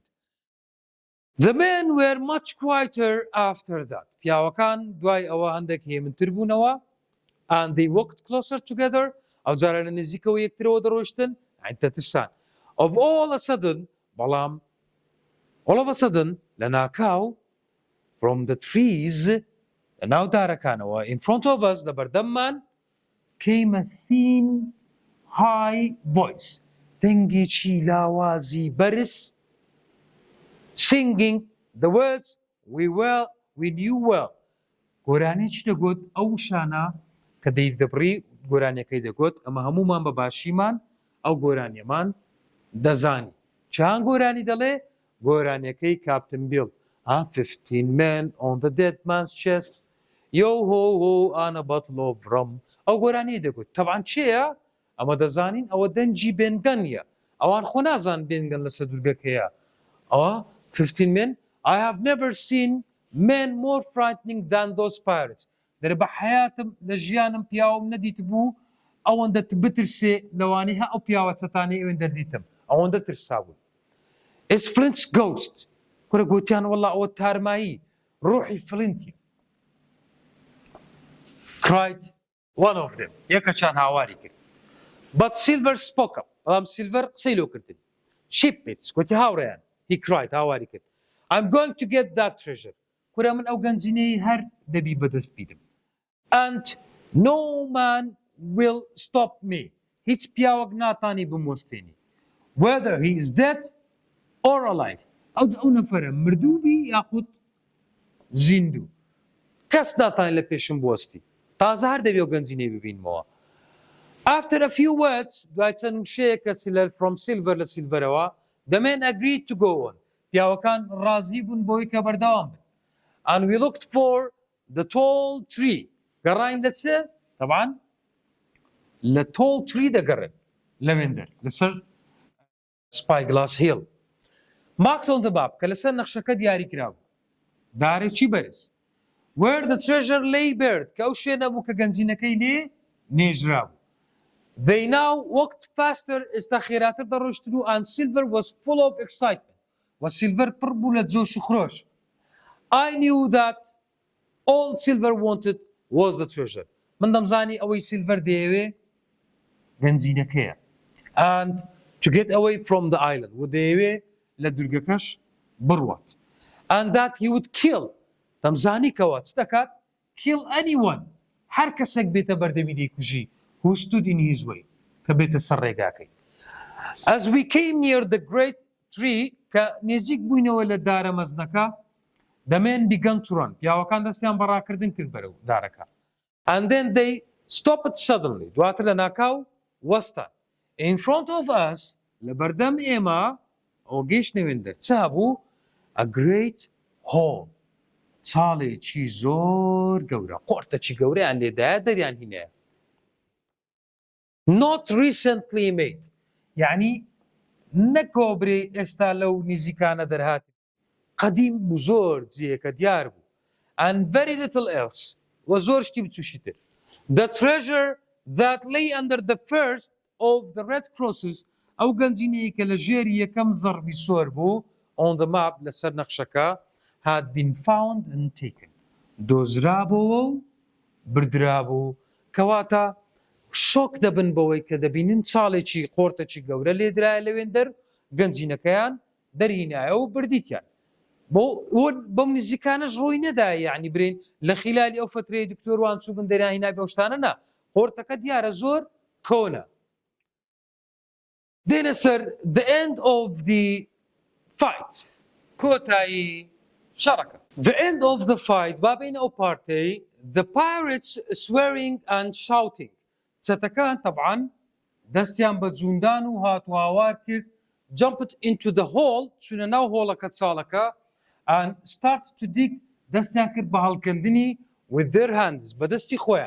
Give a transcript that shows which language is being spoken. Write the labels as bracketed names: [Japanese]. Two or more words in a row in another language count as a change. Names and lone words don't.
[English] The men were much quieter after that. [Central Kurdish] پیاوەکان دوای ئەوە هەندێک هێمنتر بوونەوە [English] and they walked closer together. [Central Kurdish] ئەو جارە لە نزیکەوە یەکترەوە دەڕۆیشتن تەترسان. [English] Of all a sudden بەڵام all of a sudden [Central Kurdish] لە ناکاو [English] from the trees [Central Kurdish] لە ناو دارەکانەوە [English] in front of us [Central Kurdish] لە بەردەممان [English] came a thin high voice. [Central Kurdish] دەنگێکی لاوازی بەرز [English] singing the words we knew well. [Central Kurdish] گۆرانێکی دەگوت ئەو شانە کە دەیدەبڕی گۆرانیەکەی دەگوت ئەمە هەمومان بە باشیمان ئەو گۆرانیەمان دەزانی. چیان گۆرانی دەڵێ؟ گۆرانیەکەی کاپتن بیڵ. [English] 15 men on the dead man's chest. Yo ho ho on a bottle of rum. [Central Kurdish] ئەو گۆرانیە دەگوت. تەبعاً چێیە؟ ئەمە دەزانین ئەوە دەنجی بێنگەنیە. ئەوان خۆ نازان بێنگەن لەسەر دوورگەکەیە ئەوە 15 men [English] I have never seen men more frightening than those pirates [Central Kurdish] دەرێ بە حیاتم لە ژیانم پیاوم نەدیت بوو ئەوەندە بترسێ لەوانەی هە ئەو پیاوە چەتانەی ئەوێن دەردیتم ئەوەندە ترسا بوون [English] It's Flint's ghost [Central Kurdish] کورە گوتیان وەڵا ئەوە تارمایی ڕۆحی فلنتی [English] cried one of them [Central Kurdish] یەکەچان هاواری کرد [English] But Silver spoke up [Central Kurdish] بەڵام سیلڤەر قسەی لۆ کردن [English] Shipmates [Central Kurdish] گوتی هاوڕێیان [English] he cried [Central Kurdish] هاواری کرد [English] I'm going to get that treasure [Central Kurdish] کورە من ئەو گەنجینەی هەر دەبی بەدەست بیدم [English] and no man will stop me [Central Kurdish] هیچ پیاوەک ناتانی بمۆستێنی [English] whether he is dead or alive [Central Kurdish] ئەو نەفەرە مردووبی یاخود زیندوو کەس ناتانی لە پێشم بوەستی تازە هەر دەبێ ئەو گەنجینەی ببینمەوە [English] After a few words [Central Kurdish] دوای چەند شەیەکە [English] from Silver [Central Kurdish] لە سیلڤەرەوە [English] the men agreed to go on [Central Kurdish] پیاوەکان ڕازی بوون بۆی کە بەردەوام بن [English] and we looked for the tall tree [Central Kurdish] گەڕاین لە چێ طبعا لە [English] tall tree [Central Kurdish] دەگەڕێن لەوێندەر لەسەر Spyglass Hill [English] marked on the map [Central Kurdish] کە لەسەر نەخشەکە دیاری کرابوو دارێکی بەرز [English] where the treasure lay buried [Central Kurdish] کە ئەو شوێنە بوو کە گەنجینەکەی لێ نێژرابوو [English] They now walked faster [Central Kurdish] ئێستا خێراتر دەڕۆشتن و [English] and Silver was full of excitement [Central Kurdish] و سیلڤەر پڕ بوو لە جۆش و خرۆش [English] I knew that all Silver wanted was the treasure [Central Kurdish] من دەمزانی ئەوەی سیلڤەر دەیەوێ گەنجینەکەیە [English] and to get away from the island [Central Kurdish] و دەیەوێ لە دوورگەکەش بڕوات [English] and that he would kill [Central Kurdish] دەمزانی کەوە چ دەکات [English] kill anyone [Central Kurdish] هەر کەسێک بێتە بەردەمی دەیکوژی [English] who stood in his way [Central Kurdish] کە بێتە سەر ڕێگاکەی [English] as we came near the great tree [Central Kurdish] کە نێزیک بووینەوە لە دارە مەزنەکە [English] the men began to run [Central Kurdish] پیاوەکان دەستیان بەڕاکردن کرد بەرەو دارەکە [English] and then they stopped suddenly [Central Kurdish] دواتر لە ناکاو وەستان [English] in front of us [Central Kurdish] لە بەردەم ئێمە ئەو گەیشتنەوێندەر چ هەبوو [English] a great hole [Central Kurdish] چاڵێکی زۆر گەورە قۆرتەکی گەورەیان لێدایە دەریان هینەیە [English] not recently made [Central Kurdish] یعنی نەکۆبرێ ئێستا لەو نزیکانە دەرهاتی قەدیم بوو زۆر جێیەکە دیار بوو [English] and very little else [Central Kurdish] و زۆر شتی بچوشی [English] تر the treasure that lay under the first of the red crosses [Central Kurdish] ئەو گەنجینەیە کە لە ژێری یەکەم زەڕبی سۆر بوو [English] on the map [Central Kurdish] لەسەر نەخشەکە [English] had been found and taken [Central Kurdish] دۆزرابەوە و بردرابوو کەواتە شۆک دەبن بەوەی کە دەبینن چاڵێکی قۆرتێکی گەورە لێدرایە لەوێندەر گەنجینەکەیان دەرهینایە و بردیتیان بەم نزیکانەش ڕۆی نەدایە یعنی برین لە خلالی ئەو فترەی دکتۆر وان چوو بن دەرهینای بەو شتانە نا قۆرتەکە دیارە زۆر کۆنە دێنە سەر [English] the end of the fight [Central Kurdish] کۆتایی شەڕەکە [English] the end of the fight [Central Kurdish] بابین ئەو پارتەی [English] the pirates swearing and shouting [Central Kurdish] چەتەکان طبعا دەستیان بە جوندان و هاتوهاوار کرد [English] jumped into the hole [Central Kurdish] چونە ناو هۆڵەکە چاڵەکە [English] and started to dig [Central Kurdish] دەستیان کرد بە هەڵکردنی [English] with their hands [Central Kurdish] بە دەستی خۆیان